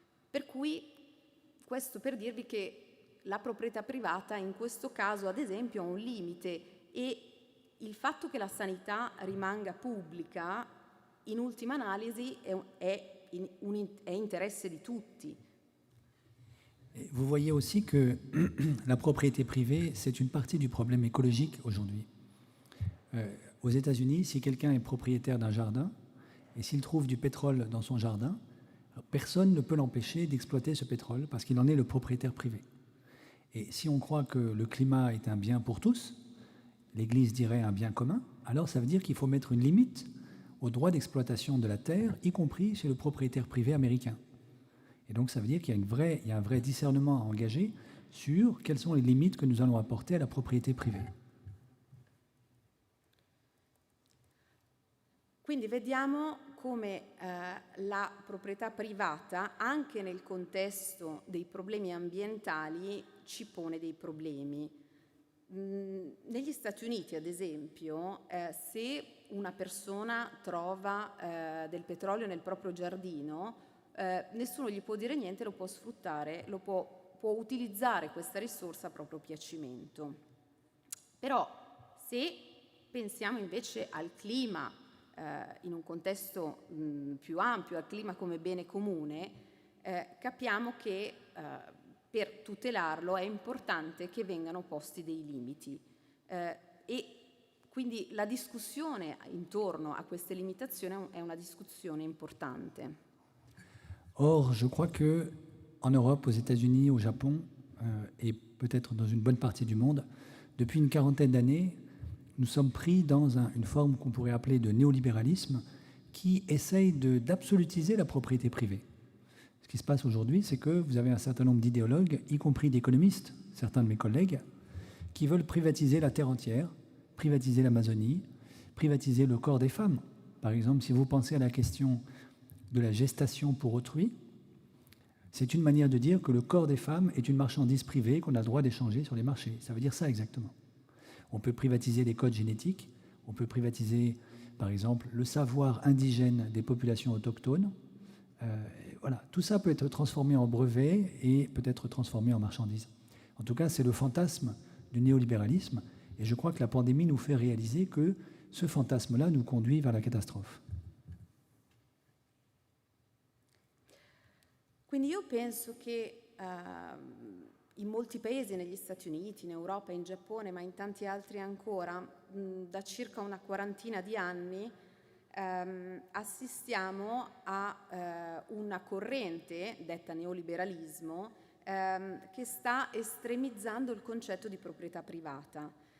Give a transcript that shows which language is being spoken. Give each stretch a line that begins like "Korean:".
Italian: Per cui questo per dirvi che la proprietà privata in questo caso ad esempio ha un limite e il fatto che la sanità rimanga pubblica in ultima analisi è interesse di tutti.
French: Vous voyez aussi que la propriété privée, c'est une partie du problème écologique aujourd'hui. Aux États-Unis, si quelqu'un est propriétaire d'un jardin et s'il trouve du pétrole dans son jardin, personne ne peut l'empêcher d'exploiter ce pétrole parce qu'il en est le propriétaire privé. Et si on croit que le climat est un bien pour tous, l'Église dirait un bien commun, alors ça veut dire qu'il faut mettre une limite au droit d'exploitation de la terre, y compris chez le propriétaire privé américain. Et donc ça veut dire qu'il y a un vrai discernement à engager sur quelles sont les limites que nous allons apporter à la propriété privée.
Italian: Quindi vediamo come la proprietà privata, anche nel contesto dei problemi ambientali, ci pone dei problemi. Negli Stati Uniti, ad esempio, se una persona trova del petrolio nel proprio giardino, nessuno gli può dire niente, lo può sfruttare, può utilizzare questa risorsa a proprio piacimento. Però se pensiamo invece al clima in un contesto più ampio, al clima come bene comune, capiamo che per tutelarlo è importante che vengano posti dei limiti e quindi la discussione intorno a queste limitazioni è una discussione importante.
French: Or, je crois qu'en Europe, aux États-Unis, au Japon et peut-être dans une bonne partie du monde, depuis une quarantaine d'années, nous sommes pris dans une forme qu'on pourrait appeler de néolibéralisme qui essaye d'absolutiser la propriété privée. Ce qui se passe aujourd'hui, c'est que vous avez un certain nombre d'idéologues, y compris d'économistes, certains de mes collègues, qui veulent privatiser la terre entière, privatiser l'Amazonie, privatiser le corps des femmes. Par exemple, si vous pensez à la question de la gestation pour autrui, c'est une manière de dire que le corps des femmes est une marchandise privée qu'on a le droit d'échanger sur les marchés. Ça veut dire ça exactement. On peut privatiser les codes génétiques, on peut privatiser, par exemple, le savoir indigène des populations autochtones. Voilà, tout ça peut être transformé en brevet et peut être transformé en marchandise. En tout cas, c'est le fantasme du néolibéralisme et je crois que la pandémie nous fait réaliser que ce fantasme-là nous conduit vers la catastrophe.
Italian: Quindi io penso che in molti paesi, negli Stati Uniti, in Europa, in Giappone, ma in tanti altri ancora, da circa una quarantina di anni, assistiamo a una corrente, detta neoliberalismo, che sta estremizzando il concetto di proprietà privata.